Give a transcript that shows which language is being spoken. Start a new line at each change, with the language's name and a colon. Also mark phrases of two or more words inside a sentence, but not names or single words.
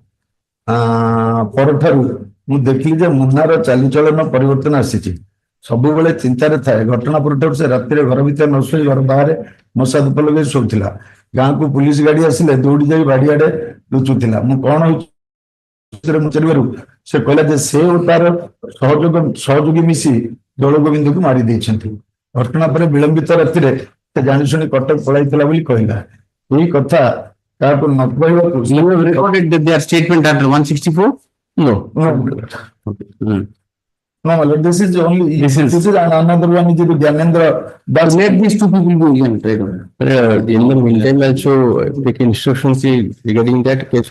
Odia: ପରଠାରୁ ମୁଁ ଦେଖିଲି ଯେ ମୁନାର ଚାଲିଚଳନ ପରିବର୍ତ୍ତନ ଆସିଛି ସବୁବେଳେ ଚିନ୍ତାରେ ଥାଏ ଘଟଣା ପରଠାରୁ ସେ ରାତିରେ ଘର ଭିତରେ ନ ଶୋଇ ଘର ବାହାରେ ମଶା ଧୂପ ଲଗେଇ ଶୋଉଥିଲା ଗାଁକୁ ପୁଲିସ ଗାଡି ଆସିଲେ ଦୌଡ଼ି ଯାଇ ବାଡିଆଡେ ଲୁଚୁଥିଲା ମୁଁ କଣ ପଚାରିବାରୁ ସେ କହିଲା ଯେ ସେ ଓ ତାର ସହଯୋଗୀ ମିଶି ଦୋଳଗୋବିନ୍ଦକୁ ମାରି ଦେଇଛନ୍ତି ଘଟଣା ପରେ ବିଳମ୍ବିତ ରାତିରେ ସେ ଜାଣିଶୁଣି କଟକ ପଳାଇଥିଲା ବୋଲି କହିଲା ଏହି କଥା କାହାକୁ ନ କହିବାକୁ
English: Recorded their statement under 164? No. No, my lord, this is only this is another one is the Gyanendra. But let these two people go in trade. In the meantime, also take instructions regarding that case.